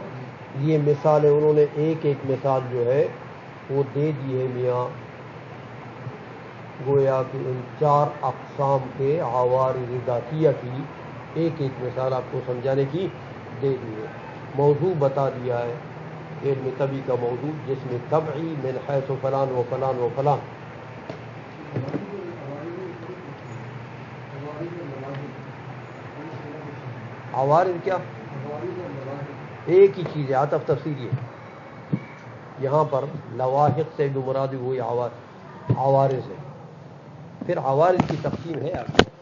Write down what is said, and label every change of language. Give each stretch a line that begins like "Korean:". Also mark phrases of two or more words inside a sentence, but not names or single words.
Urdu: یہ مثالیں انہوں نے ایک ایک مثال جو ہے وہ دے دی ہے میاں، گویا کہ ان 4 اقسام کے عوارض ذاتیہ کی ایک ایک مثال آپ کو سمجھانے کی دے دی ہے. موضوع بتا دیا ہے علم طبی کا موضوع، جس میں طبعی
Arabic: من حیث فلان و فلان و فلان.
Urdu: عوارض کیا؟ ایک ہی چیز ہے، عطف تفصیلی ہے. یہاں پر لواحق سے جو مراد ہوئی عوارض ہے. پھر عوارض کی تقسیم ہے آگے.